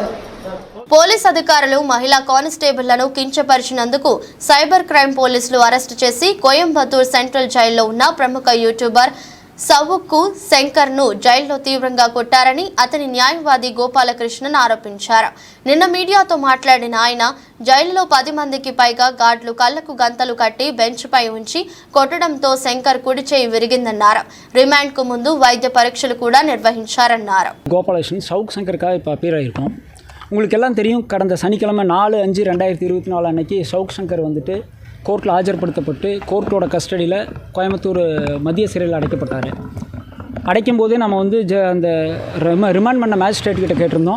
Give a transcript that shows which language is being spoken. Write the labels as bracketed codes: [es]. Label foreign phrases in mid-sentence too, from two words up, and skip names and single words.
[te] పోలీస్ అధికారులు మహిళా కానిస్టేబుళ్లను కించపరిచినందుకు [en] cyber crime [te] పోలీసులు అరెస్టు చేసి కోయంబత్తూర్ సెంట్రల్ జైల్లో ఉన్న ప్రముఖ యూట్యూబర్ సవుక్కు శంకర్ ను జైల్లో తీవ్రంగా కొట్టారని అతని న్యాయవాది గోపాలకృష్ణన్ ఆరోపించారు. నిన్న మీడియాతో మాట్లాడిన ఆయన జైలులో 10 మందికి పైగా గార్డులు కళ్లకు గంతలు కట్టి బెంచ్ పై ఉంచి కొట్టడంతో శంకర్ కుడి చేయి విరిగిందన్నారు. రిమాండ్ కు ముందు వైద్య పరీక్షలు కూడా నిర్వహించారన్నారు. [ta] గోపాలకృష్ణన్ சவுக் சங்கருக்காக இப்போ அப்பியர் ஆகிருக்கோம். உங்களுக்கு எல்லாம் தெரியும், கடந்த சனிக்கிழமை 4/5/2024 அன்னைக்கு சவுக் சங்கர் வந்துட்டு கோர்ட்டில் ஆஜர்படுத்தப்பட்டு கோர்ட்டோட கஸ்டடியில் கோயம்புத்தூர் மத்திய சிறையில் அடைக்கப்பட்டார். அடைக்கும் போதே நம்ம வந்து அந்த ரிமாண்ட் பண்ண மேஜிஸ்ட்ரேட் கிட்ட கேட்டிருந்தோம்.